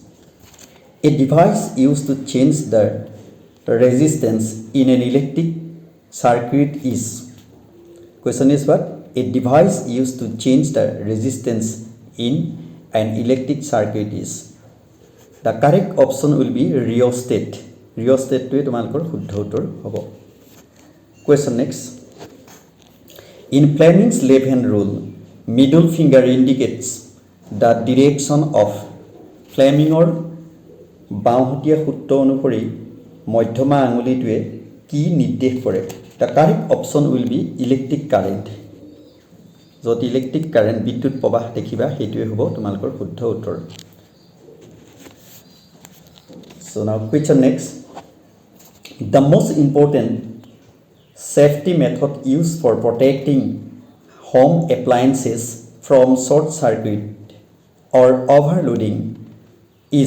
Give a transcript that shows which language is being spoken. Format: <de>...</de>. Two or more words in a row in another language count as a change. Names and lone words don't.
<en>A device used to change the resistance in an electric circuit is. Question is what? A device used to change the resistance in an electric circuit is. The correct option will be rheostat.</en> <as>Rheostat to তোমালোকৰ শুদ্ধ উত্তৰ হ'ব.</as> <en>Question next. In Fleming's left-hand rule, middle finger indicates the direction of</en> <as>Flemingৰ বাওঁহতীয়া সূত্ৰ অনুসৰি মধ্যমা আঙুলিটোৱে কি নিৰ্দেশ কৰে?</as> <en>The correct option will be electric current.</en> <as>যত</as> <en>electric current</en> <as>বিদ্যুৎ প্ৰবাহ দেখিবা সেইটোৱে হ'ব তোমালোকৰ শুদ্ধ উত্তৰ.</as> <en>So now question next. The most important safety method used for protecting home appliances from short circuit or overloading is.</en>